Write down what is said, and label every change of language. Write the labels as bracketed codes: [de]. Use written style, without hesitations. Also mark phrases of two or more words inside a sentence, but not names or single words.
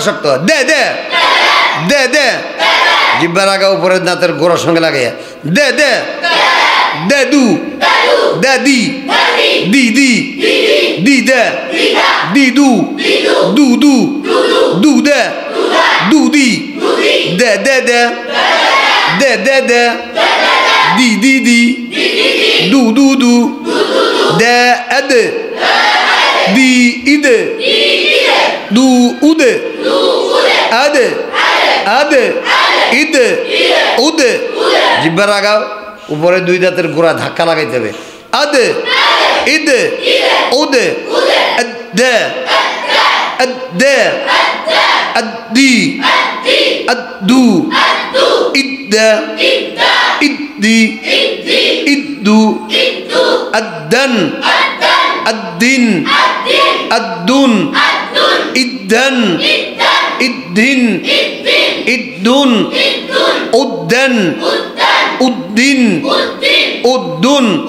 [bn] শক্ত দে দে দে দে জিহ্বার আগা উপরের দাঁতের গোড়ার সঙ্গে লাগাইয়া দে দে দে দু দে দি দি দি দি দে দি দু দু দু দু দে দু দি দে দে দে দে দে দে di di di du du du de ede di ide du ude ade ade ide ude জিহ্বার আগা উপরে দুই দাঁতের গোড়া ধাক্কা লাগাইতে হবে আদে ইদে উদে দে দে আদি আদু ইদ্দা ইদ্দি ইদ্দু আদ্দান আদ্দিন আদ্দুন ইদ্দান ইদ্দিন ইদ্দুন উদ্দান উদ্দিন উদ্দুন